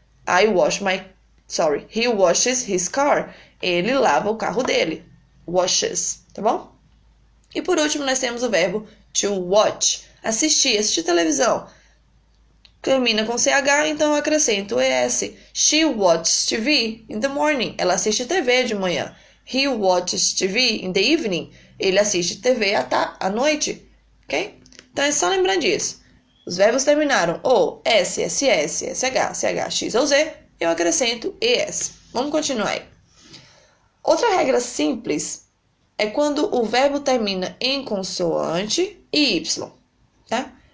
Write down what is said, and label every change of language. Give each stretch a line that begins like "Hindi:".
English: He washes his car.
Portuguese: Ele lava o carro dele. Washes, tá bom? E por último, nós temos o verbo to watch. Assistir televisão. Termina com CH, então eu acrescento ES.
English: She watches TV in the morning.
Portuguese: Ela assiste TV de manhã.
English: He watches TV in the evening.
Portuguese: Ele assiste TV à noite. Ok? Então é só lembrar disso. Os verbos terminaram O, S, SS, SH, CH, X ou Z. Eu acrescento ES. Vamos continuar aí. Outra regra simples é quando o verbo termina em consoante e Y. Tá?